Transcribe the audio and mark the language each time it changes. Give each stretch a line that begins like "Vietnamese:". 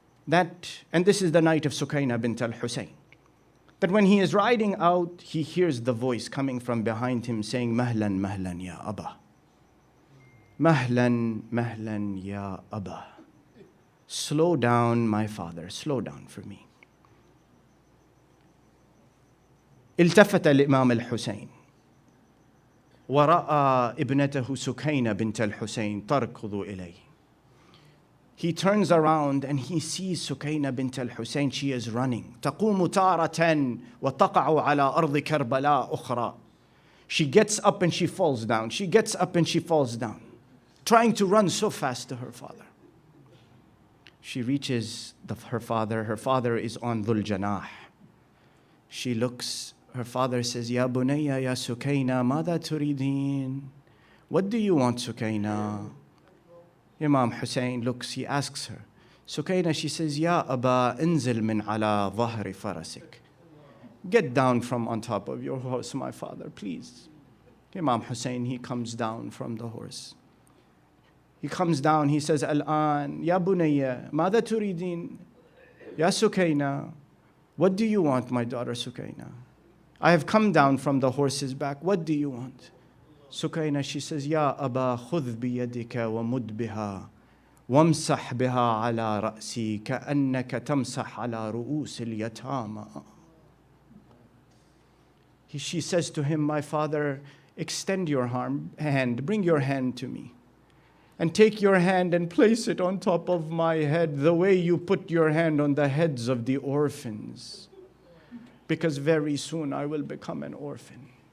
English: And this is the night of Sukaina bint al-Husayn. That when he is riding out, he hears the voice coming from behind him saying,
Arabic: Mahlan, mahlan, ya Abba. Mahlan, mahlan, ya Abba.
English: Slow down, my father, slow down for me.
Arabic: التفت الإمام الحسين ورأى ابنته سكينة بنت الحسين تركض إليه.
English: He turns around and he sees Sukaina bint al-Husayn. She is running.
Arabic: تقوم تارة وتقع على أرض كربلاء أخرى.
English: She gets up and she falls down. She gets up and she falls down, trying to run so fast to her father. She reaches her father. Her father is on Dhul Janah. She looks. Her father says,
Arabic: Ya bunayya ya Sukaina, mada turidin?
English: What do you want, Sukaina? Imam Hussein looks, he asks her,
Arabic: Sukaina,
English: she says,
Arabic: Ya Aba, inzil min ala dhahri farasik.
English: Get down from on top of your horse, my father, please. Imam Hussein, he comes down from the horse. He comes down, he says,
Arabic: Al-an, Ya Bunayya, Mada turidin?
English: Ya Sukaina, what do you want, my daughter Sukaina? I have come down from the horse's back, what do you want?
Arabic: Sukaina,
English: she says,
Arabic: Ya Aba, khudh biyadika wa mud biha. وامسح بها على رأسي كأنك تمسح على رؤوس اليتامى.
English: She says to him, my father, extend your hand, bring your hand to me, and take your hand and place it on top of my head the way you put your hand on the heads of the orphans, because very soon I will become an orphan.